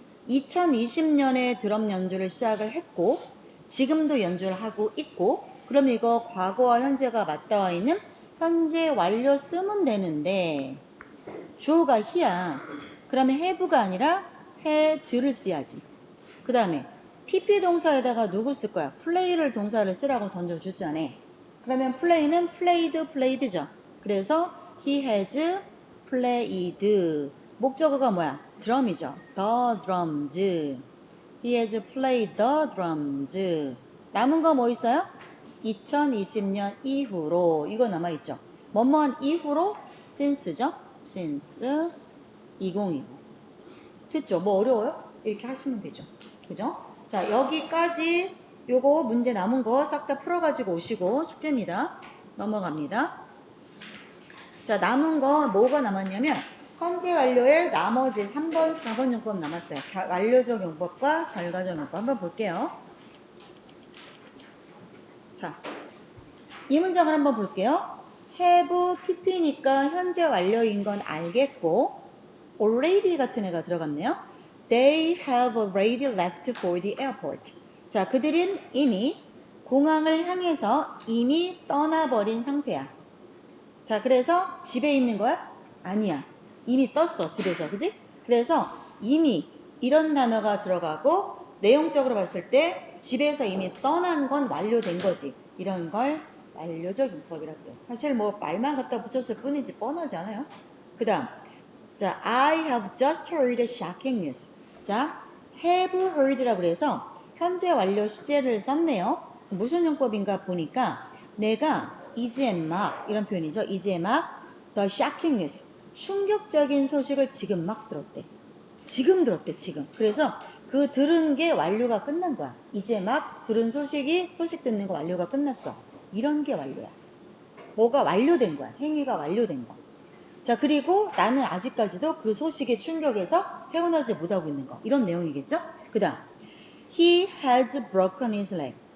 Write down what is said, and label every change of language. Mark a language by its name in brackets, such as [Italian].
[Korean] 2020년에 드럼 연주를 시작을 했고 지금도 연주를 하고 있고 그럼 이거 과거와 현재가 맞닿아 있는 현재 완료 쓰면 되는데 주어가 he야. 그러면 have가 아니라 has를 써야지. 그 다음에 PP 동사에다가 누구 쓸 거야? play를 동사를 쓰라고 던져주잖아. 그러면 play는 played죠. [English] 그래서 he has played. [Korean] 목적어가 뭐야? [English] drum이죠. the drums. He has played the drums. [Korean] 남은 거 뭐 있어요? 2020년 이후로. 이거 남아있죠. 뭐뭐한 이후로 since죠. since 2020. 됐죠? 뭐 어려워요? 이렇게 하시면 되죠. 그죠? 자, 여기까지 요거 문제 남은 거 싹 다 풀어가지고 오시고 숙제입니다. 넘어갑니다. 자, 남은 거 뭐가 남았냐면 현재 완료의 나머지 3번, 4번 용법 남았어요. 완료적 용법과 결과적 용법 한번 볼게요. 자, 이 문장을 한번 볼게요. have pp니까 현재 완료인 건 알겠고 already 같은 애가 들어갔네요. [English] They have already left for the airport. [Korean] 자, 그들은 이미 공항을 향해서 이미 떠나버린 상태야. 자, 그래서 집에 있는 거야? 아니야. 이미 떴어, 집에서. 그지? 그래서 이미 이런 단어가 들어가고 내용적으로 봤을 때 집에서 이미 떠난 건 완료된 거지. 이런 걸 완료적 용법이라고 그래요. 사실 뭐 말만 갖다 붙였을 뿐이지 뻔하지 않아요? 그 다음 자, [English] I have just heard shocking news. [Korean] 자, have heard라고 그래서 현재 완료 시제를 썼네요. 무슨 용법인가 보니까 내가 이제 막 이런 표현이죠. 이제 막 [English] the shocking news. [Korean] 충격적인 소식을 지금 막 들었대. 지금 들었대, 지금. 그래서 그 들은 게 완료가 끝난 거야. 이제 막 들은 소식 듣는 거 완료가 끝났어. 이런 게 완료야. 뭐가 완료된 거야. 행위가 완료된 거. 자, 그리고 나는 아직까지도 그 소식에 충격해서 헤어나지 못하고 있는 거. 이런 내용이겠죠? 그 다음 [English] He has broken his leg.